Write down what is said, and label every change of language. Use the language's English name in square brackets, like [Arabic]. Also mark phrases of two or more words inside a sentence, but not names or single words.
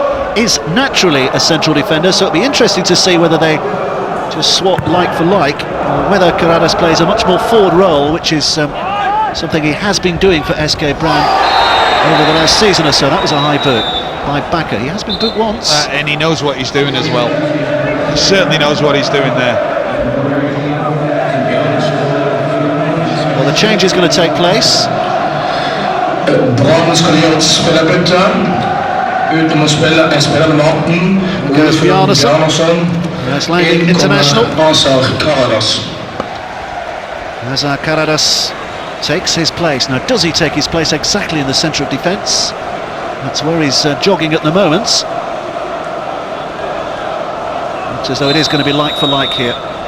[English] Caradas is naturally a central defender, so it'll be interesting to see whether they just swap like for like, or whether Caradas plays a much more forward role, which is something he has been doing for SK Brann over the last season or so. That was a high boot by Bakker. He has been booked once. And he knows what he's doing as well. He certainly knows what he's doing there. Well, the change is going to take place. [Norwegian] Brann skal gjøre et spillerbytte. Uten å spille en spiller nummer 18. [English] Goes Bjarnason. That's landing international. Azar Caradas takes his place. Now, does he take his place exactly in the centre of defence? That's where he's jogging at the moment. Looks as though it is going to be like for like here.